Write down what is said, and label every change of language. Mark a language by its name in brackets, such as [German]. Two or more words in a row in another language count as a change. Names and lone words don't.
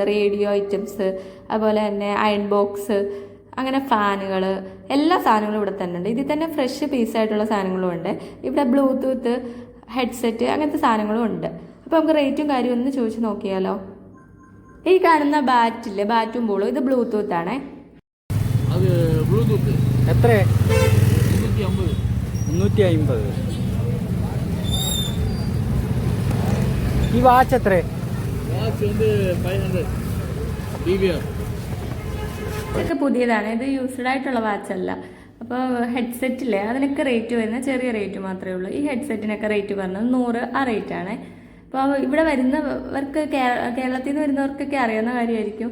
[English] radio items, [Malayalam] അതുപോലെ തന്നെ [English] iron box, [Malayalam] അങ്ങനെ ഫാനുകൾ, എല്ലാ സാധനങ്ങളും ഇവിടെ തന്നെ ഉണ്ട്. ഇതിൽ തന്നെ ഫ്രഷ് പീസായിട്ടുള്ള സാധനങ്ങളും ഉണ്ട്. ഇവിടെ [English] Bluetooth, headset, [Malayalam] അങ്ങനത്തെ സാധനങ്ങളും ഉണ്ട്. അപ്പോൾ നമുക്ക് റേറ്റും കാര്യം ഒന്ന് ചോദിച്ച് നോക്കിയാലോ. ഈ കാണുന്ന ബാറ്റില്ലേ, ബാറ്റും ബോളും, ഇത് ബ്ലൂടൂത്ത് ആണേ. [Tamil] அது ப்ளூடூத் [Malayalam] എത്ര? 350. 350. ഈ വാച്ച് എത്ര? [Tamil] வாட்ச் வந்து 500 DVR. [Malayalam] ഇതൊക്കെ പുതിയതാണ്. ഇത് യൂസ്ഡ് ആയിട്ടുള്ള വാച്ചല്ല. അപ്പോൾ ഹെഡ്സെറ്റില്ലേ, അതിനൊക്കെ റേറ്റ് വരുന്നത് ചെറിയ റേറ്റ് മാത്രമേ ഉള്ളൂ. ഈ ഹെഡ്സെറ്റിനൊക്കെ റേറ്റ് പറഞ്ഞത് 100 ആ റേറ്റാണ്. അപ്പോൾ ഇവിടെ വരുന്നവർക്ക്, കേരളത്തിൽ നിന്ന് വരുന്നവർക്കൊക്കെ അറിയാവുന്ന കാര്യമായിരിക്കും.